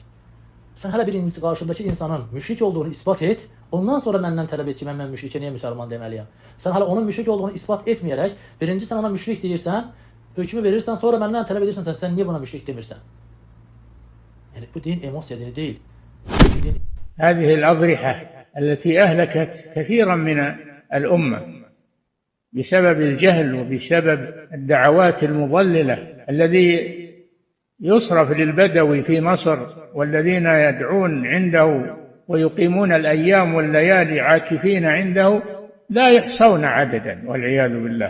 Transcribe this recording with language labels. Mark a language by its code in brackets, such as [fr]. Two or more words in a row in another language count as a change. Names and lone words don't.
[az] Sən hələ bir qarşındakı insanın müşrik olduğunu isbat et, ondan sonra məndən tələb et ki, mən müşrikə niyə müsəlman deməliyəm? Sən hələ onun müşrik olduğunu isbat etməyərək, birinci sən ona müşrik deyirsən, hökmü verirsən, sonra məndən tələb edirsən, sən niyə buna müşrik demirsən? Yəni bu din emosiya dini deyil. [ar] هذه الأضرحة التي أهلكت كثيرا من الأمة بسبب الجهل وبسبب الدعوات المضللة الذي يصرف للبدوي في مصر والذين يدعون عنده ويقيمون الأيام والليالي عاكفين عنده لا يحصون عددا والعياذ بالله.